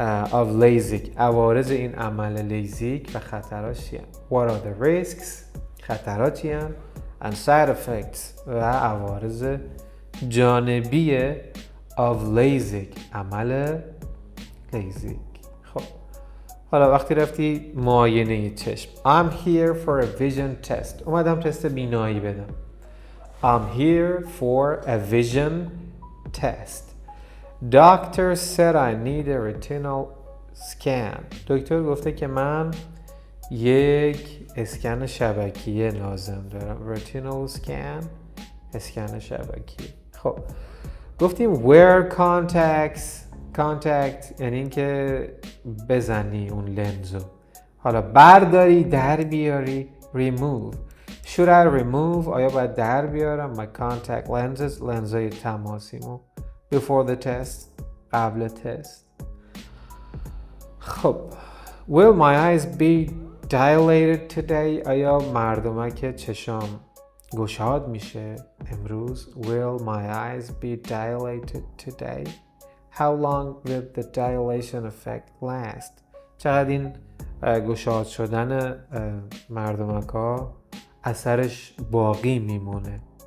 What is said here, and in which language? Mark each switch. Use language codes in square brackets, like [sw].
[en] of LASIK [fa] عوارض این عمل لیزیک و خطراش چیان؟ [en] what are the risks [fa] خطرات چیان؟ [en] and side effects [fa] و عوارض جانبی of LASIK عمل لیزیک. خب حالا وقتی رفتی معاینه چشم [en] I'm here for a vision test [fa] اومدم تست بینایی بدم. [en] I'm here for a vision test. Doctor said I need a retinal scan. [fa] دکتر گفته که من یک اسکن شبکیه لازم دارم. retinal scan اسکن شبکیه. خب گفتیم wear contact یعنی این که بزنی اون لنزو. حالا برداری در بیاری remove. [en] should I remove [fa] آیا باید در بیارم [en] my contact lenses [fa] لنزای تماسیمو [en] before the test [fa] قبل تست. [en] خب will my eyes be dilated today [fa] آیا مردمک چشام گشاد میشه امروز؟ [en] will my eyes be dilated today how long will the dilation effect last [fa] چقدر این گشاد شدن مردمک ها اثرش باقی میمونه؟